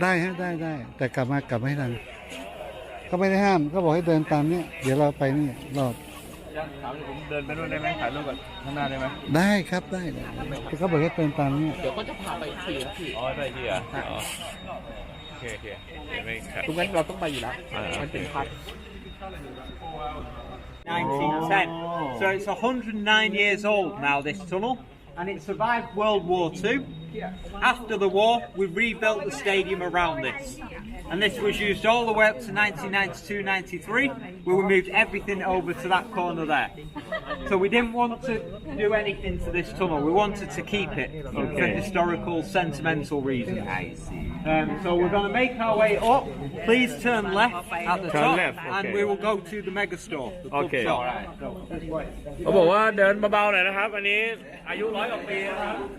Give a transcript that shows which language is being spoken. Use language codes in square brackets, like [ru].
[th] ได้ฮะได้ แต่กลับไม่ทันก็ไม่ได้ห้ามก็บอกให้เดินตามเนี้ยเดี๋ยวเราไปนี่รอบ ถามผมเดินไปนู่นได้ไหมถ่ายรูปกับข้างหน้าได้ไหม ได้ครับได้เขาบอกให้เดินตามเนี้ย เดี๋ยวก็จะพาไปทีนะพี่ อ๋อไปที่อ่ะอ๋อโอเคไม่ครับ ตรงนั้นเราต้องไปอยู่แล้วมันเป็นพัด [en] 1910. So it's 109 years old now, this tunnel, and it survived World War II. After the war, we rebuilt the stadium around this. And this was used all the way up to 1992-93, where we moved everything over to that corner there. So we didn't want to do anything to this tunnel. We wanted to keep it for historical, sentimental reasons. So we're going to make our way up. Please turn left at the top, and we will go to the mega store. The pub shop. [th] เขาบอกว่าเดินเบาๆหน่อยนะครับ อันนี้อายุ100 กว่าปีนะครับ